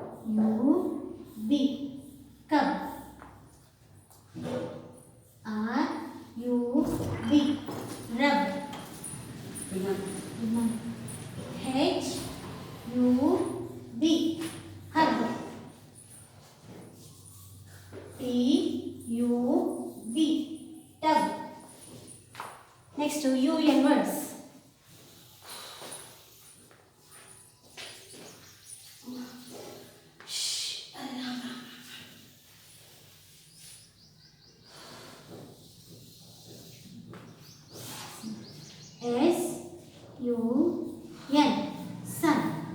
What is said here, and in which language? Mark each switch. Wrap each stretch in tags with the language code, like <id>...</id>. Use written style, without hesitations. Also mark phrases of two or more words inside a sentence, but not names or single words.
<en>U B. Cub. R U B. Rub. H U B. Hug. T U B. Tub. Next to UN words. S U N. Sun.</en>